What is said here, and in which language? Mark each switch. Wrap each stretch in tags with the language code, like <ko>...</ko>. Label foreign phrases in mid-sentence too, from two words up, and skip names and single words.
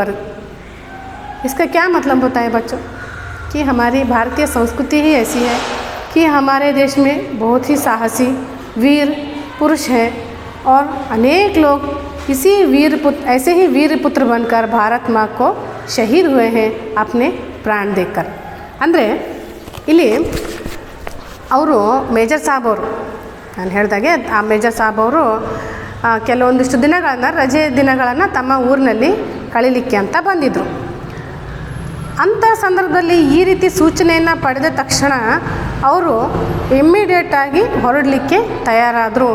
<hi>इसका क्या मतलब होता है बच्चों, कि हमारी भारतीय संस्कृति ही ऐसी है कि हमारे देश में बहुत ही साहसी वीर पुरुष हैं और अनेक लोग ऐसे ही वीर पुत्र बनकर भारत माँ को शहीद हुए हैं अपने प्राण देकर।</hi> <kn>ಅಂದರೆ ಇಲ್ಲಿ ಅವರು ಮೇಜರ್ ಸಾಬ್ ಅವರು, ನಾನು ಹೇಳಿದಾಗೆ ಆ ಮೇಜರ್ ಸಾಬ್ ಅವರು ಕೆಲವೊಂದಿಷ್ಟು ದಿನಗಳನ್ನು ರಜೆ ದಿನಗಳನ್ನು ತಮ್ಮ ಊರಿನಲ್ಲಿ ಕಳೀಲಿಕ್ಕೆ ಅಂತ ಬಂದಿದ್ದರು. ಅಂಥ ಸಂದರ್ಭದಲ್ಲಿ ಈ ರೀತಿ ಸೂಚನೆಯನ್ನು ಪಡೆದ ತಕ್ಷಣ ಅವರು ಇಮ್ಮಿಡಿಯೇಟಾಗಿ ಹೊರಡಲಿಕ್ಕೆ ತಯಾರಾದರು.</kn>